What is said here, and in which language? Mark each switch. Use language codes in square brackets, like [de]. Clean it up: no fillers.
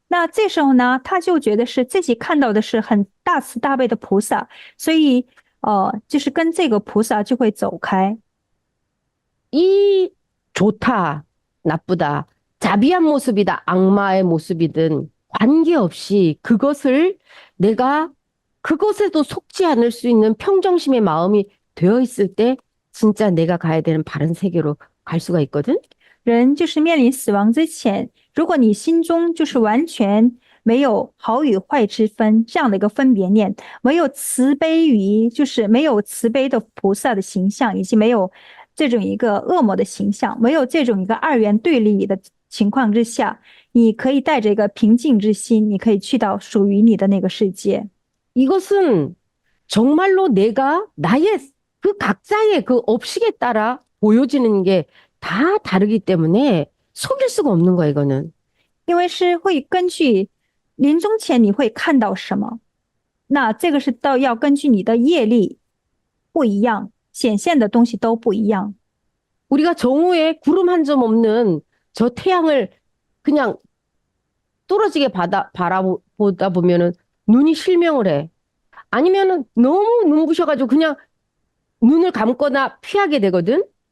[zh] 那这时候呢，他就觉得是自己看到的是很大慈大悲的菩萨，所以就是跟这个菩萨就会走开。 [ko] 이 좋다, 나쁘다, 자비한 모습이다, 악마의 모습이든 관계없이 내가 그것에도 속지 않을 수 있는 평정심의 마음이 되어 있을 때 진짜 내가 가야 되는 바른 세계로 갈 수가 있거든. [zh] 人就是面临死亡之前，如果你心中就是完全没有好与坏之分这样的一个分别念，没有慈悲就是没有慈悲的菩萨的形象，以及没有这种一个恶魔的形象，没有这种一个二元对立的情况之下，你可以带着一个平静之心，你可以去到属于你的那个世界。 [ko] 이것은 정말로 나의 그 각자의 그 업식에 따라 보여지는 게 다 다르기 때문에 속일 수가 없는 거야, 이거는. [zh] 因为是会根据临终前你会看到什么，那这个是要根据你的业力不一样，显现的东西都不一样。 [ko] 우리가 정오에 구름 한 점 없는 저 태양을 그냥 뚫어지게 바라보다 보면은 눈이 실명을 해. 아니면은 너무 눈부셔가지고 그냥 눈을 감거나 피하게 되거든.